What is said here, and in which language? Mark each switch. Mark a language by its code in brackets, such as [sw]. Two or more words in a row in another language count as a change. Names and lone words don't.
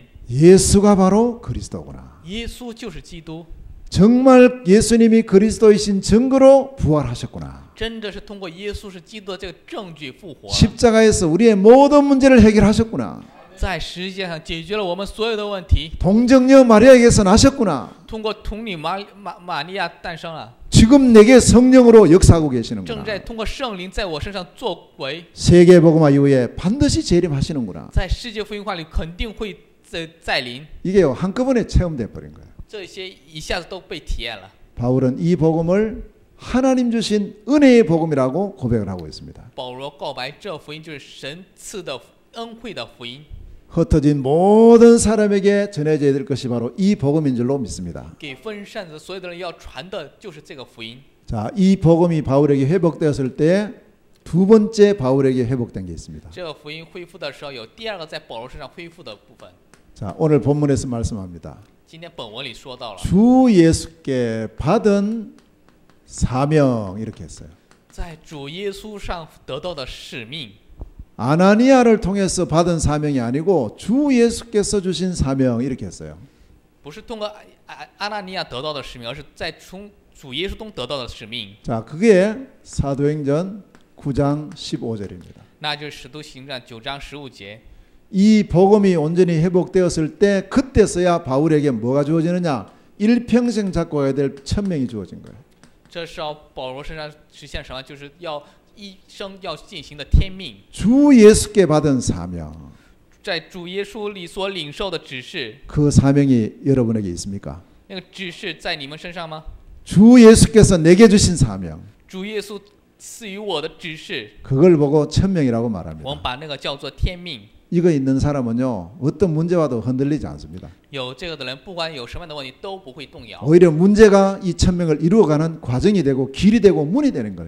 [ko] 예수가 바로 그리스도구나. [zh] 耶稣就是基督， [ko] 정말 예수님이 그리스도이신 증거로 부활하셨구나. [zh] 真的是通过耶稣是基督的这个证据复活了， [ko] 십자가에서 우리의 모든 문제를 해결하셨구나. [zh] 在十字架上解决了我们所有的问题。 [ko] 동정녀 마리아에게서 나셨구나. [zh] 通过童女玛利亚诞生了， [ko] 지금 내게 성령으로 역사하고 [zh] 正 [ko] 계시는구나. [zh] 在通过圣灵在我身上作为， [ko] 세계복음화 이후에 반드시 재림하시는구나. [zh] 在世界福音化里肯定会再临。 [ko] 이게요 한꺼번에 체험돼 버린 거예요. [zh] 这些一下子都被体验了。 [ko] 바울은 이 복음을 하나님 주신 은혜의 복음이라고 고백을 하고 있습니다. [zh] 保罗告白，这福音就是神赐的恩惠的福音， [ko] 흩어진 모든 사람에게 전해져야 될 것이 바로 이 복음인 줄로 믿습니다. [zh] 给分散的所有的人要传的就是这个福音。 [ko] 자, 이 복음이 바울에게 회복되었을 때 두 번째 바울에게 회복된 게 있습니다. [zh] 这个福音恢复的时候，有第二个在保罗身上恢复的部分。 [ko] 자, 오늘 본문에서 말씀합니다. [zh] 今天本文里说到了， [ko] 주 예수께 받은 사명 이렇게 했어요. [zh] 在主耶稣上得到的使命， [ko] 아나니아를 통해서 받은 사명이 아니고 주 예수께서 주신 사명 이렇게 했어요. [zh] 不是通过阿纳尼亚得到的使命，而是在从主耶稣中得到的使命。 [ko] 자, 그게 사도행전 9장 15절입니다. [zh] 那就是使徒行传9章15节。 [ko] 이 복음이 온전히 회복되었을 때 그때서야 바울에게 뭐가 주어지느냐? 일평생 잡고 가야 될 천명이 주어진 거예요. [zh] 这是要保罗身上实现什么？就是要一生要进行的天命， [ko] 주 예수께 받은 사명. [zh] 在主耶稣里所领受的指示， [ko] 그 사명이 여러분에게 있습니까? [zh] 那个指示在你们身上吗？ [ko] 주 예수께서 내게 주신 사명. [zh] 主耶稣赐予我的指示， [ko] 그걸 보고 천명이라고 [zh] 我 [ko] 말합니다. [zh] 们把那个叫做天命。 [ko] 이거 있는 사람은요. 어떤 문제와도 흔들리지 않습니다. [zh] 有这个的人，不管有什么样的问题都不会动摇， [ko] 오히려 문제가 이 천명을 이루어가는 과정이 되고 길이 되고 문이 되는 거예요.